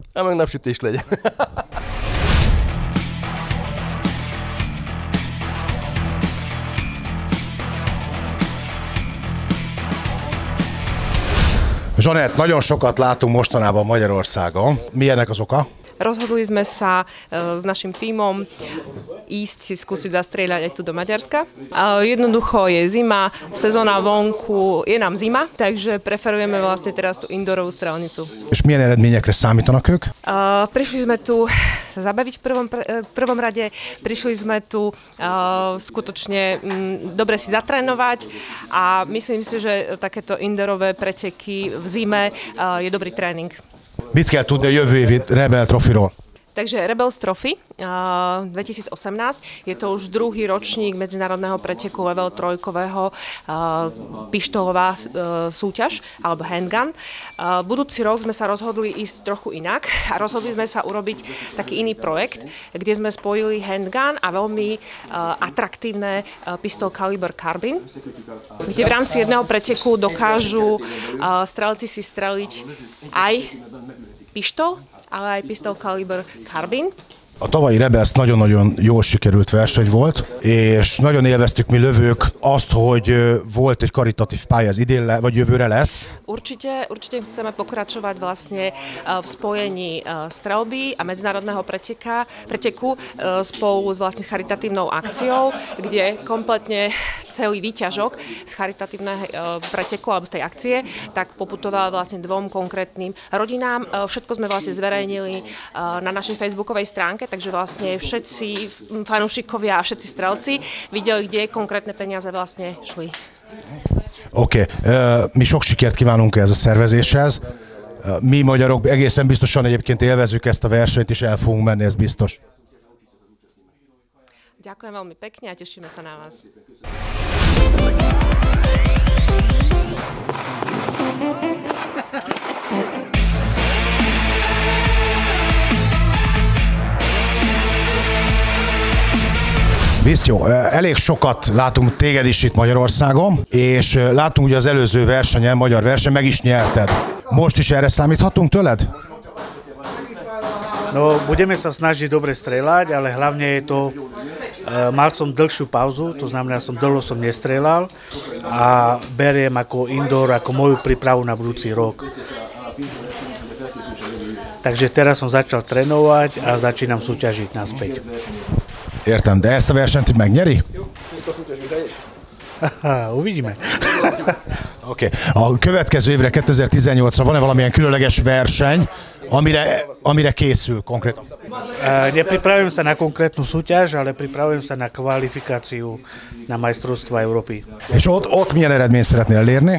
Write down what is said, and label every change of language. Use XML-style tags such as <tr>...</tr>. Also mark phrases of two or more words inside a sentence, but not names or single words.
<hu>Ja, meg napsütés legyen. Zsanett, nagyon sokat látunk mostanában Magyarországon. Mi ennek az oka?</hu> <sk>Rozhodli sme sa s našim tímom ísť si skúsiť zastrieľať aj tu do Maďarska. Jednoducho je zima, sezóna vonku, je nám zima, takže preferujeme vlastne teraz tú indoorovú strelnicu.</sk> <hu>És milyen eredményekre számítanak ők?</hu> <sk>Prišli sme tu sa zabaviť v prvom rade, prišli sme tu skutočne dobre si zatrénovať a myslím si, že takéto indoorové preteky v zime je dobrý tréning.</sk> <hu>Mit kell tudni a jövő évi Rebel Trophyról?</hu> <sk>Takže Rebels Trophy 2018 je to už druhý ročník medzinárodného preteku level 3-kového pištolová súťaž alebo handgun. Budúci rok sme sa rozhodli ísť trochu inak a rozhodli sme sa urobiť taký iný projekt, kde sme spojili handgun a veľmi atraktívne</sk> <en>pistol kaliber carbine,</en> <sk>kde v rámci jedného preteku dokážu strelci si streliť aj pištol, ale aj</sk> <en>pisztol kaliber carbine.</en> <hu>A tavalyi Rebels nagyon-nagyon jól sikerült verseny volt, és nagyon élveztük mi lövők azt, hogy volt egy karitatív pálya, ez idén vagy jövőre lesz.</hu> <sk>Určite chceme pokračovať vlastne v spojení strelby a medzinárodného preteku spolu s vlastne charitatívnou akciou, kde kompletne celý výťažok z charitatívneho preteku alebo z tej akcie tak poputoval vlastne dvom konkrétnym rodinám. Všetko sme vlastne zverejnili na našej facebookovej stránke, takže vlastne všetci fanúšikovia a všetci strelci videli, kde konkrétne peniaze vlastne šli.</sk> <hu>Oké, mi sok sikert kívánunk ehhez a szervezéshez. Mi magyarok egészen biztosan egyébként élvezzük ezt a versenyt, és el fogunk menni, ez biztos.</hu> <sk>Ďakujem veľmi pekne a tešíme sa na vás.</sk> <hu>Jó, elég sokat látunk téged is itt Magyarországon, és látunk ugye az előző versenyen, magyar verseny, meg is nyerted. Most is erre számíthatunk tőled?</hu> <sk>No, budeme sa snažiť dobre strieľať, ale hlavne je to, mal som dlhšiu pauzu, to znamená, dlho som nestrieľal a beriem ako indoor, ako moju prípravu na budúci rok. Takže teraz som začal trénovať a začínam súťažiť naspäť.</sk> <hu>Értem, de ezt a versenyt megnyeri?</hu> <sk>Uvidíme.</sk> <hu>Oké. A következő évre, 2018-ra van-e valamilyen különleges verseny, amire készül konkrétan?</hu> <sk>Nepripravujem sa na konkrétnu súťaž, ale pripravujem sa na kvalifikáciu na majstrovstvá Európy.</sk> <hu>És ott milyen eredményt szeretnél elérni?</hu>